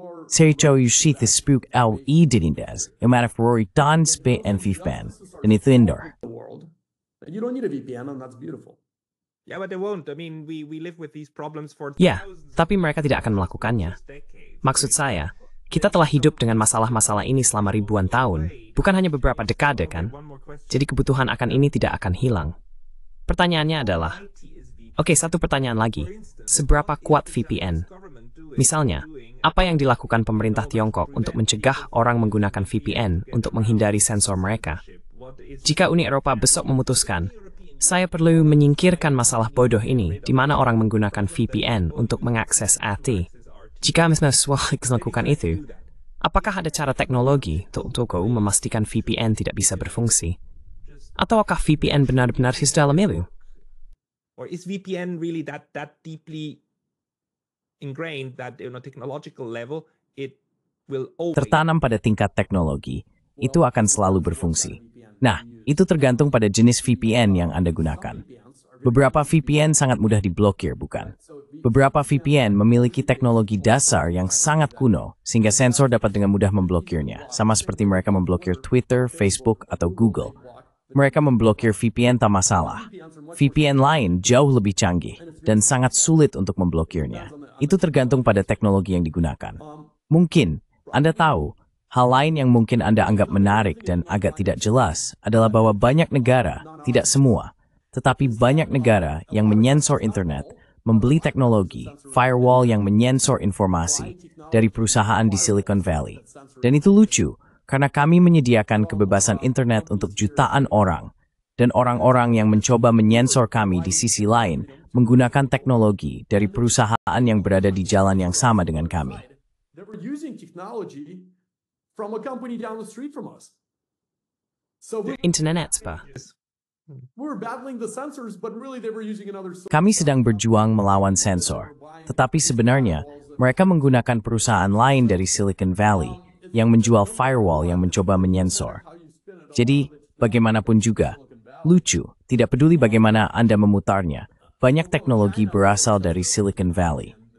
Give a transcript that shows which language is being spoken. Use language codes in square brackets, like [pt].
[en] Sercho yushit the spook out dinindas, a matter for dan spit and VPN, and it's indoor. You don't need a VPN, and that's beautiful. Yeah, but they won't. I mean, we live with these problems for [id] Ya, tapi mereka tidak akan melakukannya. Maksud saya, kita telah hidup dengan masalah-masalah ini selama ribuan tahun, bukan hanya beberapa dekade kan? Jadi kebutuhan akan ini tidak akan hilang. Pertanyaannya adalah, oke, satu pertanyaan lagi. Seberapa kuat VPN? Misalnya, apa yang dilakukan pemerintah Tiongkok untuk mencegah orang menggunakan VPN untuk menghindari sensor mereka? Jika Uni Eropa besok memutuskan, saya perlu menyingkirkan masalah bodoh ini di mana orang menggunakan VPN untuk mengakses IT. Jika misalnya melakukan itu, apakah ada cara teknologi untuk memastikan VPN tidak bisa berfungsi? Ataukah VPN benar-benar dalam itu? [en] Or is VPN really that deeply ingrained that technological level it will always... [id] Tertanam pada tingkat teknologi, itu akan selalu berfungsi. Nah, itu tergantung pada jenis VPN yang Anda gunakan. Beberapa VPN sangat mudah diblokir, bukan? Beberapa VPN memiliki teknologi dasar yang sangat kuno, sehingga sensor dapat dengan mudah memblokirnya, sama seperti mereka memblokir Twitter, Facebook, atau Google. Mereka memblokir VPN tak masalah. VPN lain jauh lebih canggih, dan sangat sulit untuk memblokirnya. Itu tergantung pada teknologi yang digunakan. Mungkin, Anda tahu, hal lain yang mungkin Anda anggap menarik dan agak tidak jelas adalah bahwa banyak negara, tidak semua, tetapi banyak negara yang menyensor internet, membeli teknologi, firewall yang menyensor informasi dari perusahaan di Silicon Valley. Dan itu lucu, karena kami menyediakan kebebasan internet untuk jutaan orang, dan orang-orang yang mencoba menyensor kami di sisi lain menggunakan teknologi dari perusahaan yang berada di jalan yang sama dengan kami. [en] They were using technology from a company down the street from us. So [id] Internet, Pak. [en] we're battling the censors, but really they were using another. [id] Kami sedang berjuang melawan sensor, tetapi sebenarnya mereka menggunakan perusahaan lain dari Silicon Valley yang menjual firewall yang mencoba menyensor. Jadi, bagaimanapun juga, lucu, tidak peduli bagaimana Anda memutarnya, banyak teknologi berasal dari Silicon Valley.